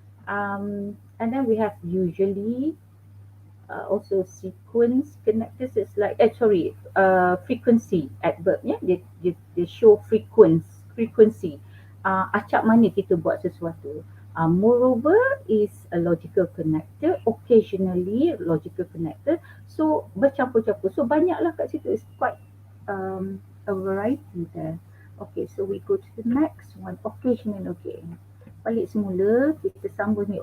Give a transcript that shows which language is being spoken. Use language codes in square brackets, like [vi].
[en] And then we have usually also sequence connectors. It's like frequency adverb, yeah. They show frequency. [ms] Acap mana kita buat sesuatu. [en] Moreover is a logical connector. Occasionally logical connector. So [ms] bercampur-campur. [en] So [ms] banyaklah kat situ. [en] It's quite a variety there. Okay, so we go to the next one. Occasional, okay. [ms] Balik semula, kita sambung ni.